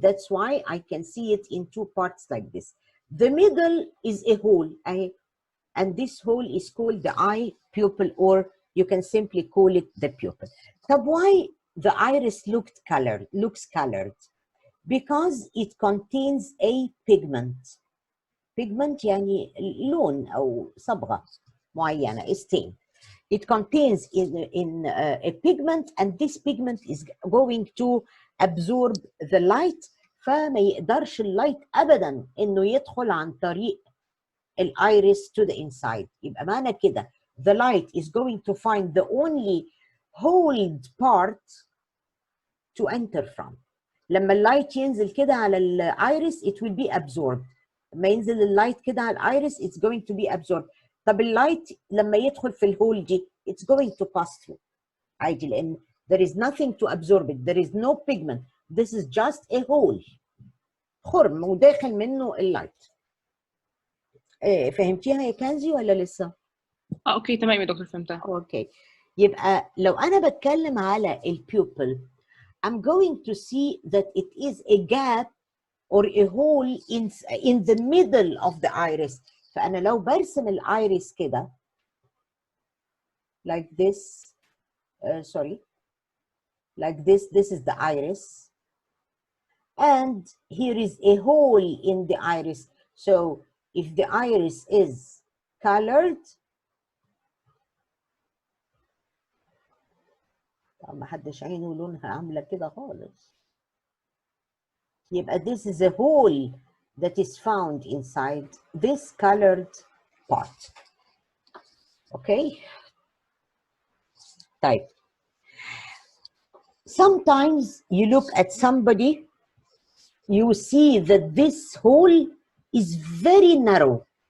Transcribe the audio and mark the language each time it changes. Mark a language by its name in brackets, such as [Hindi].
[English] That's why I can see it in two parts like this. The middle is a hole, [Arabic] أهي, [English] and this hole is called the eye pupil, or you can simply call it the pupil. طب why the iris looks colored? Because it contains a pigment. [Arabic] Pigment يعني لون أو صبغة معينة, [English] a stain. It contains a pigment, and this pigment is going to absorb the light. [Arabic] فما يقدرش اللايت أبدا إنه يدخل عن طريق الإيريس [English] to the inside. [Arabic] يبقى معنى كده [English] the light is going to find the only hold part to enter from. [Arabic] لما اللايت ينزل كده على الإيريس [English] it will be absorbed. [Arabic] لما ينزل اللايت كده على الإيريس [English] it's going to be absorbed. [Arabic] طب اللايت لما يدخل في الهول دي [English] it's going to pass through [Arabic] عادي لأن [English] there is nothing to absorb it. There is no pigment. This is just a hole. [Arabic] خرم وداخل منه اللايت. فهمتيها يا كنزي ولا لسه؟ اوكي تمام يا دكتور فهمتها. اوكي يبقى لو أنا بتكلم على البيوبل [English] I'm going to see that it is a gap or a hole in the middle of the iris. [Arabic] فأنا لو برسم الإيريس كده [English] like this, like this is the iris, and here is a hole in the iris. So if the iris is colored, [Arabic] ما حدش عينه لونها عاملة كده خالص. يبقى [English] this is a hole that is found inside this colored part. Okay? [Arabic] طيب. [English] Sometimes you look at somebody, you see that this hole is very narrow.